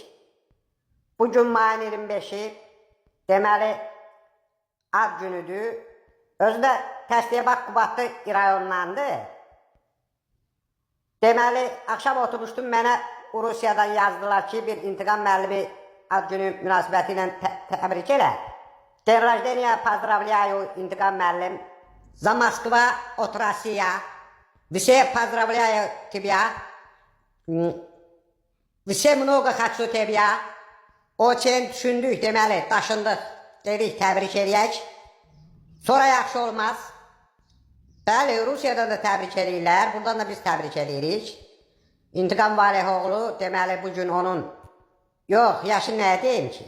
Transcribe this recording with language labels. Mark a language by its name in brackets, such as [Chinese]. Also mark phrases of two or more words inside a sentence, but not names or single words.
[Azerbaijani] Bugün mayın 25-i, deməli, ad günüdür. Özü də təsdiyə bax Qubadlı rayonundandır. Deməli, axşam oturmuşdum, mənə Rusiyadan yazdılar ki, bir İntiqam müəllimi ad günü münasibəti ilə təbrik elə. [Russian] День рождения поздравляю, Интигам Мэллим. За Москва от Россия. Все поздравляю тебя. Все много хочу тебя. [Azerbaijani] Очень düşündük, deməli, daşındıq. Dedik, təbrik eləyək. Sonra yaxşı olmaz. Bəli, Rusiyadan da təbrik eləyirlər. Buradan da biz təbrik eləyirik. İntiqam Valihoğlu, deməli, bugün onun... Yox, yaşı nəyə deyim ki?